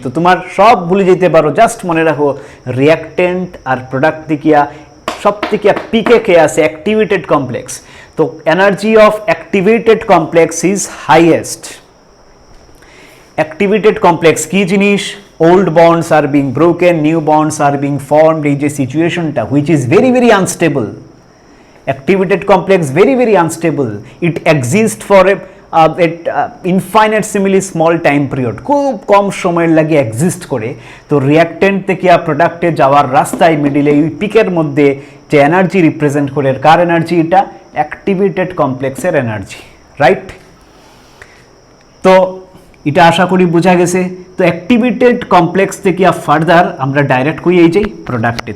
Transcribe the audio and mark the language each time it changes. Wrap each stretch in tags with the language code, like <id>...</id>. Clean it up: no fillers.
<bn>তো তোমার সব ভুলে যেতে পারো, জাস্ট মনে রাখো রিয়াক্টেন্ট আর প্রোডাক্ট থেকে সব থেকে পিকে কে আছে অ্যাক্টিভেটেড কমপ্লেক্স।</bn> <en>তো energy of activated complex is highest.</en> <bn>Activated complex কি জিনিস?</bn> <en>old bonds are being broken, new bonds are being formed,</en> <bn>এই যে সিচুয়েশনটা</bn> <en>Which is very very unstable. Activated complex very unstable, it exists for a infinitesimally small time period,</en> <bn>খুব কম সময়ের লাগে exist করে। তো রিয়াক্টেন্ট থেকে প্রোডাক্টে যাওয়ার রাস্তায় মিডিলে এই পিকের মধ্যে যে এনার্জি রিপ্রেজেন্ট করে, কার এনার্জি? এটা অ্যাক্টিভেটেড কমপ্লেক্সের এনার্জি, রাইট? তো এটা আশা করি বোঝা গেছে। তো অ্যাক্টিভেটেড কমপ্লেক্স থেকে ফার্দার আমরা ডাইরেক্ট কই এই যাই প্রোডাক্টে।</bn>